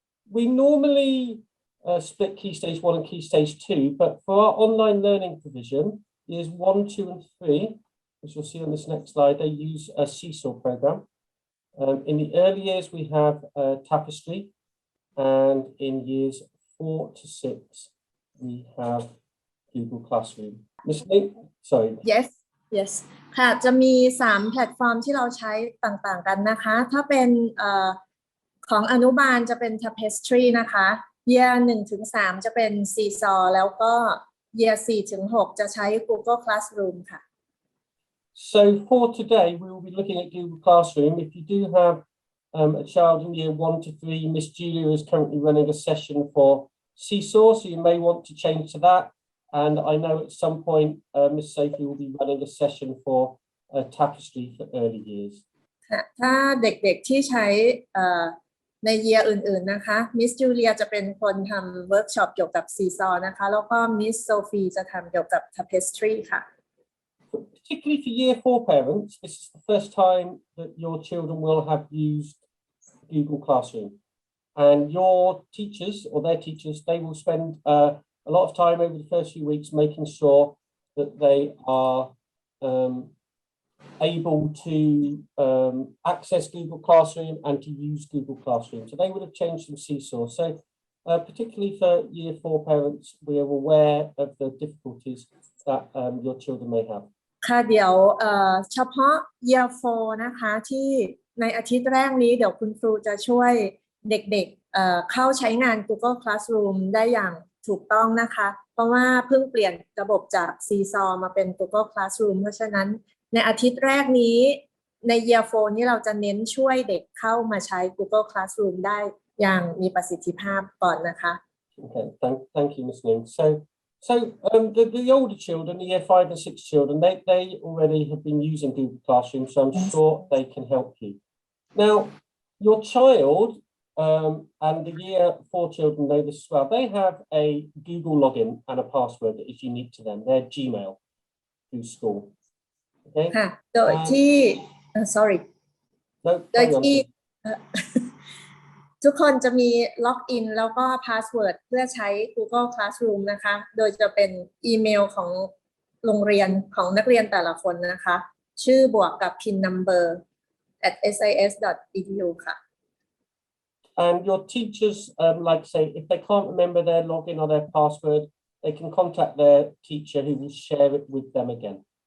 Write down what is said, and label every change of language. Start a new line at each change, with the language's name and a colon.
English: We normally split Key Stage 1 and Key Stage 2, but for our online learning provision, years 1, 2 and 3, as you'll see on this next slide, they use a Seesaw program. In the early years, we have Tapestry, and in years 4 to 6, we have Google Classroom. Miss Link, sorry. Yes
Thai: ค่ะจะมี3แพลตฟอร์มที่เราใช้ต่างๆกันนะคะถ้าเป็นของอนุบาลจะเป็น Tapestry นะคะ Year 1 ถึง 3 จะเป็น Seesaw แล้วก็ Year 4 ถึง 6 จะใช้ Google Classroom ค่ะ
English: So for today, we will be looking at Google Classroom. If you do have a child in year 1 to 3, Miss Julia is currently running a session for Seesaw, so you may want to change to that. And I know at some point, Miss Sophie will be running a session for Tapestry for early years.
Thai: ถ้าเด็กๆที่ใช้ใน year อื่นๆนะคะ Miss Julia จะเป็นคนทำเวิร์กช็อปเกี่ยวกับ Seesaw นะคะแล้วก็ Miss Sophie จะทำเกี่ยวกับ Tapestry ค่ะ
English: Particularly for year 4 parents, this is the first time that your children will have used Google Classroom. And your teachers or their teachers, they will spend a lot of time over the first few weeks making sure that they are able to access Google Classroom and to use Google Classroom. So they would have changed from Seesaw. So particularly for year 4 parents, we are aware of the difficulties that your children may have.
Thai: ค่ะเดี๋ยวเฉพาะ Year 4 นะคะที่ในอาทิตย์แรกนี้เดี๋ยวคุณครูจะช่วยเด็กๆเข้าใช้งาน Google Classroom ได้อย่างถูกต้องนะคะเพราะว่าเพิ่งเปลี่ยนระบบจาก Seesaw มาเป็น Google Classroom เพราะฉะนั้นในอาทิตย์แรกนี้ใน Year 4 นี้เราจะเน้นช่วยเด็กเข้ามาใช้ Google Classroom ได้อย่างมีประสิทธิภาพก่อนนะคะ
English: Okay, thank you, Ms. Ning. So the older children, the year 5 and 6 children, they already have been using Google Classroom, so I'm sure they can help you. Now, your child and the year 4 children know this as well. They have a Google login and a password that is unique to them. Their Gmail through school. Okay.
Thai: ค่ะโดยที่
English: sorry
Thai: โดยที่ทุกคนจะมีล็อกอินแล้วก็พาสเวิร์ดเพื่อใช้ Google Classroom นะคะโดยจะเป็นอีเมลของโรงเรียนของนักเรียนแต่ละคนนะคะชื่อบวกกับ PIN number @sis.edu ค่ะ
English: And your teachers, like say, if they can't remember their login or their password, they can contact their teacher who will share it with them again.